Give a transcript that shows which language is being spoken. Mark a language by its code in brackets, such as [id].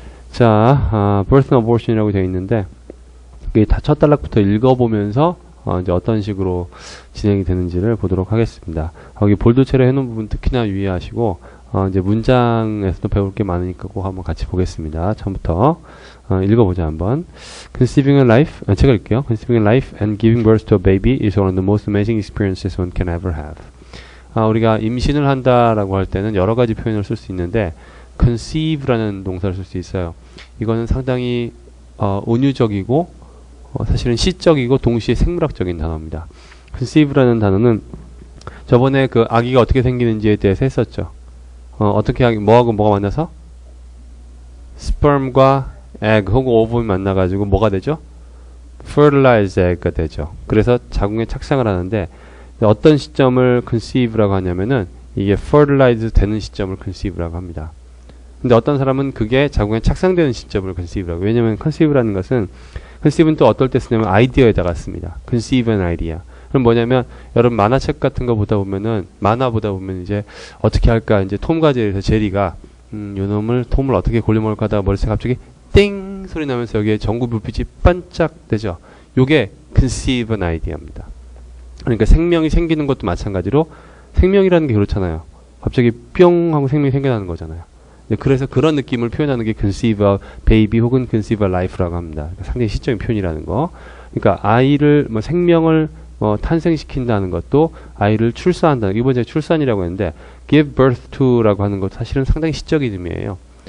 [ko] 자, [en] birth and abortion [ko] 이라고 되어 있는데 이게 다 첫 단락부터 읽어보면서 이제 어떤 식으로 진행이 되는지를 보도록 하겠습니다. 여기 볼드체로 해놓은 부분 특히나 유의하시고 이제 문장에서도 배울 게 많으니까 꼭 한번 같이 보겠습니다. 처음부터 읽어보자 한번. [en] Conceiving a life, [ko] 제가 읽게요. [en] Conceiving a life and giving birth to a baby is one of the most amazing experiences one can ever have. [ko] 우리가 임신을 한다라고 할 때는 여러 가지 표현을 쓸 수 있는데 conceive라는 동사를 쓸 수 있어요. 이거는 상당히 은유적이고 사실은 시적이고 동시에 생물학적인 단어입니다. conceive라는 단어는 저번에 그 아기가 어떻게 생기는지에 대해서 했었죠. 어떻게 뭐하고 뭐가 만나서 sperm과 egg 혹은 오븐이 만나가지고 뭐가 되죠? fertilized egg가 되죠. 그래서 자궁에 착상을 하는데 어떤 시점을 conceive라고 하냐면은 이게 fertilized 되는 시점을 conceive라고 합니다. 근데 어떤 사람은 그게 자궁에 착상되는 시점을 conceive라고. 왜냐면 conceive라는 것은 conceive는 또 어떨 때 쓰냐면 아이디어에다가 씁니다. [en] conceive an idea. [ko] 그럼 뭐냐면 여러분 만화책 같은 거 보다 보면은 만화 보다 보면 이제 어떻게 할까 이제 톰과 제리에서 제리가 톰을 어떻게 골려먹을까 하다가 머릿속에 갑자기 띵 소리 나면서 여기에 전구 불빛이 반짝되죠. 요게 [en] conceive an idea [ko] 입니다. 그러니까 생명이 생기는 것도 마찬가지로 생명이라는 게 그렇잖아요. 갑자기 뿅 하고 생명이 생겨나는 거잖아요. 그래서 그런 느낌을 표현하는 게 [en] conceive a baby [ko] 혹은 [en] conceive a life [ko] 라고 합니다. 그러니까 상당히 시적인 표현이라는 거. 그러니까 아이를 생명을 탄생시킨다는 것도 아이를 출산한다는 거. 이번 제가 출산이라고 했는데 [en] give birth to [ko] 라고 하는 것도 사실은 상당히 시적인 의미예요.